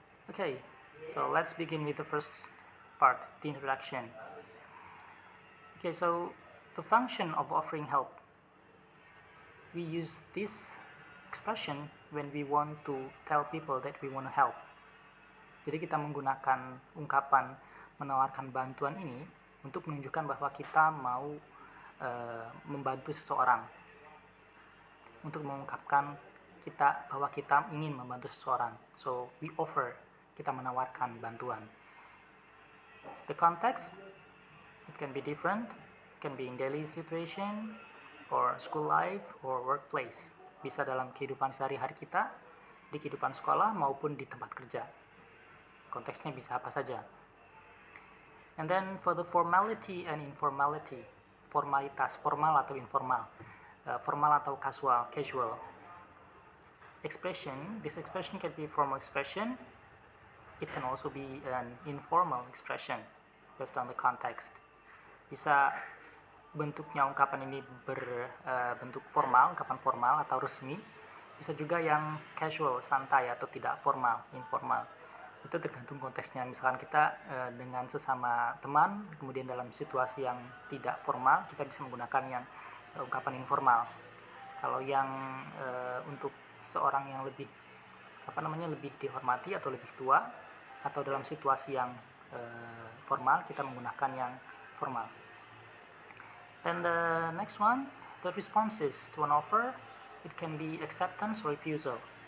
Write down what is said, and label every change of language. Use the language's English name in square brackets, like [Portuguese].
[English] Okay, so let's begin with the first part, the introduction. Okay, so the function of offering help. We use this expression when we want to tell people that we want to help. [Indonesian] Jadi kita menggunakan ungkapan menawarkan bantuan ini untuk menunjukkan bahwa kita mau membantu seseorang, untuk mengungkapkan bahwa kita ingin membantu seseorang. [English] So we offer, [Indonesian] kita menawarkan bantuan. [English] The context, it can be different, it can be in daily situation or school life or workplace. [Indonesian] Bisa dalam kehidupan sehari-hari kita, di kehidupan sekolah maupun di tempat kerja. Konteksnya bisa apa saja. [English] And then for the formality and informality, formalitas, [Indonesian] formal atau informal, formal atau casual. [English] Expression, this expression can be a formal expression, it can also be an informal expression based on the context. [Indonesian] Bisa bentuknya ungkapan ini berbentuk formal, ungkapan formal atau resmi, bisa juga yang casual, santai atau tidak formal, informal. Itu tergantung konteksnya. Misalkan kita dengan sesama teman, kemudian dalam situasi yang tidak formal, kita bisa menggunakan yang ungkapan informal. Kalau yang untuk seorang yang lebih lebih dihormati atau lebih tua, atau dalam situasi yang formal, kita menggunakan yang formal. [English] And the next one, the responses to an offer, it can be acceptance or refusal.